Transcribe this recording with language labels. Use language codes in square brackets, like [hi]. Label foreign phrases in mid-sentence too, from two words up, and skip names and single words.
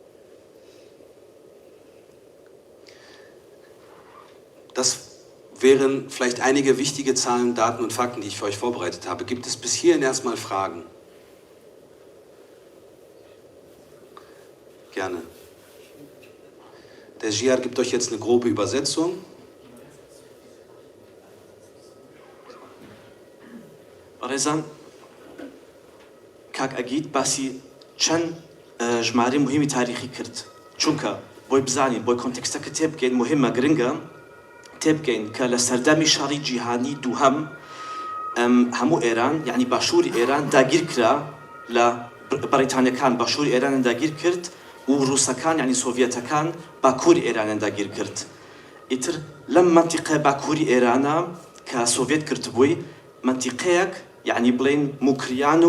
[de] Das wären vielleicht einige wichtige Zahlen, Daten und Fakten, die ich für euch vorbereitet habe. Gibt es bis hierhin erstmal Fragen? Gerne. Der Jihar gibt euch jetzt eine grobe Übersetzung. [ckb] ڕێزان کاک ئەگیت باسی چەند ژمارە مهمی تاریخی کرد چونکە بۆی بزانین بۆی کۆنتێکستەکە تێبگەین مهمە گرنگە تێبگەین کە لە سەردەمی شەڕی جیهانی دووهەم هەموو ئێران یعنی باشووری ئێران داگیر کرا لە بەریتانیەکان باشووری ئێرانیان داگیر کرد و ڕووسەکان یعنی سۆڤیەتەکان باکووری ئێرانیان داگیر کرد ئیتر لەم منتیقە باکووری ئێرانە کە سۆڤیەت کردبووی منتیقەیەک یعنی بڵێن موکریان